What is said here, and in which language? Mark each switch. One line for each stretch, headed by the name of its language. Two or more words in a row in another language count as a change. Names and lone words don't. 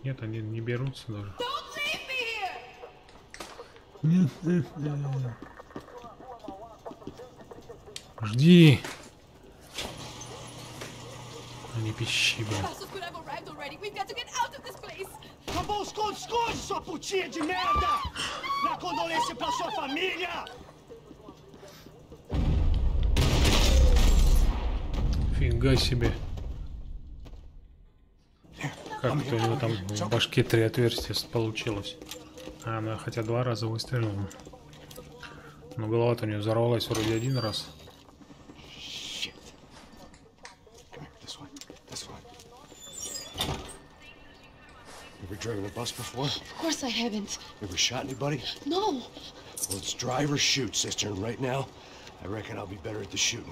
Russian: Нет, они не берутся даже. Нет, нет, нет. Жди. А не пищи, блин.
Portuguese: Acabou os esconde, sua putinha de merda! Na condolência pra sua família!
Russian: Фига себе. Как-то у него там в башке 3 отверстия получилось. А, ну я хотя 2 раза выстрелил. Но голова-то у него взорвалась вроде 1 раз.
English: Ever driven a bus before? Of course I haven't. Ever shot anybody? No. Well, it's drive or shoot, sister, and right now, I reckon I'll be better at the shooting.